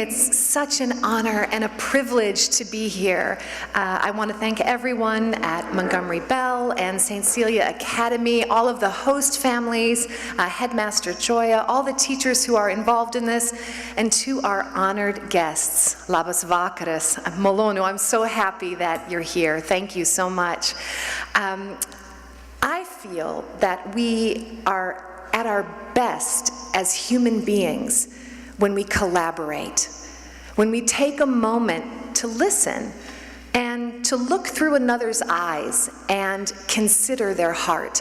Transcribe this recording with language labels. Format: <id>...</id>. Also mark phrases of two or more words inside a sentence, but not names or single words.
<en>It's such an honor and a privilege to be here. I want to thank everyone at Montgomery Bell and St. Cecilia Academy, all of the host families, Headmaster Joya, all the teachers who are involved in this, and to our honored guests.</en> <lt>Labas vakaras, malonu.</lt> <en>I'm so happy that you're here. Thank you so much. I feel that we are at our best as human beings when we collaborate, when we take a moment to listen and to look through another's eyes and consider their heart.</en>